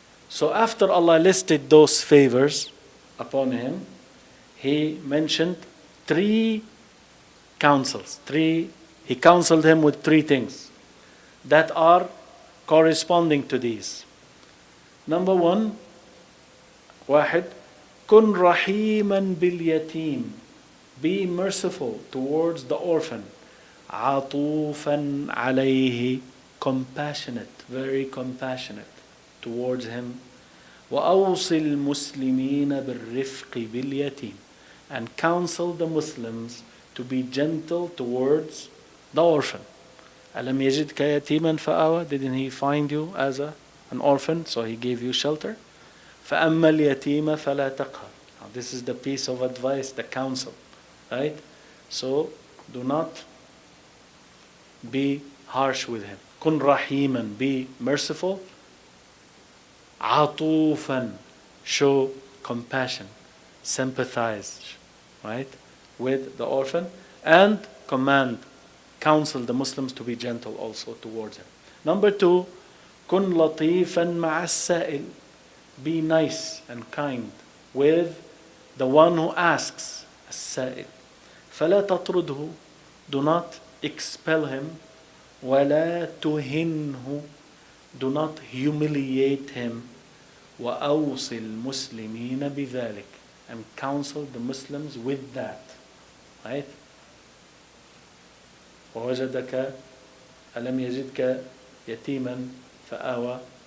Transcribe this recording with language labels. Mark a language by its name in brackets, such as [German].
[English] So after Allah listed those favors upon him, he mentioned 3 counsels. He counseled him with 3 things that are corresponding to these. Number 1, [Arabic] واحد, كن رحيما باليتيم. [English] Be merciful towards the orphan. [Arabic] عطوفا عليه. [English] Compassionate, very compassionate towards him. [Arabic] وأوصي المسلمين بالرفق باليتيم. [English] And counsel the Muslims to be gentle towards the orphan. [Arabic] ألم يجدك يتيما فآوى. [English] Didn't he find you as an orphan, so he gave you shelter? [Arabic] فأما اليتيم فلا تقهر. [English] Now this is the piece of advice, the counsel, right? So do not be harsh with him. [Arabic] كن رحيما, [English] be merciful. عطوفا, show compassion, sympathize, right, with the orphan, and counsel the Muslims to be gentle also towards him. Number 2, [Arabic] كن لطيفا مع السائل. [English] Be nice and kind with the one who asks, السائل. [Arabic] فلا تطرده, [English] do not expel him. [Arabic] ولا تهنه, [English] do not humiliate him. [Arabic] وأوصِ المسلمين بذلك, [English] and counsel the Muslims with that. Right? [Arabic] ووجدك ألم يجدك يتيما فآوى.